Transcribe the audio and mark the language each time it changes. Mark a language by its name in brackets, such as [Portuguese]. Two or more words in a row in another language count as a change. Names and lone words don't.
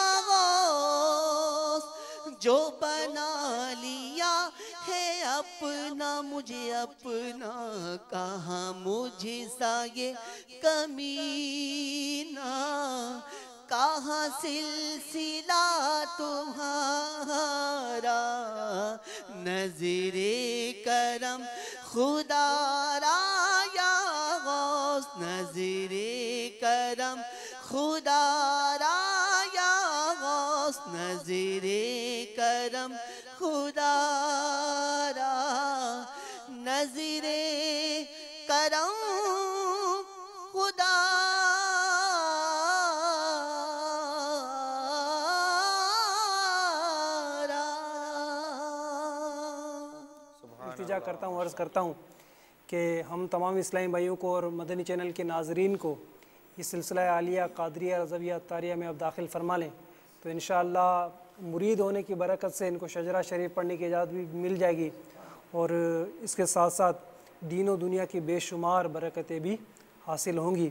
[Urdu] غوث جو بنا لیا ہے اپنا مجھے اپنا کہاں مجھ سا یہ کمینہ کہاں سلسلہ تمہارا نظر کرم خدا را یا غوث نظر کرم خدا را یا غوث نظر کرم خدا را نظر کرم خدا را التجا کرتا ہوں، عرض کرتا ہوں کہ ہم تمام اسلامی بھائیوں کو اور مدنی چینل کے ناظرین کو یہ سلسلہ عالیہ قادریہ رضویہ عطاریہ میں اب داخل فرما لیں تو انشاءاللہ مرید ہونے کی برکت سے ان کو شجرہ شریف پڑھنے کی اجازت بھی مل جائے گی، اور اس کے ساتھ ساتھ دین و دنیا کی بے شمار برکتیں بھی حاصل ہوں گی۔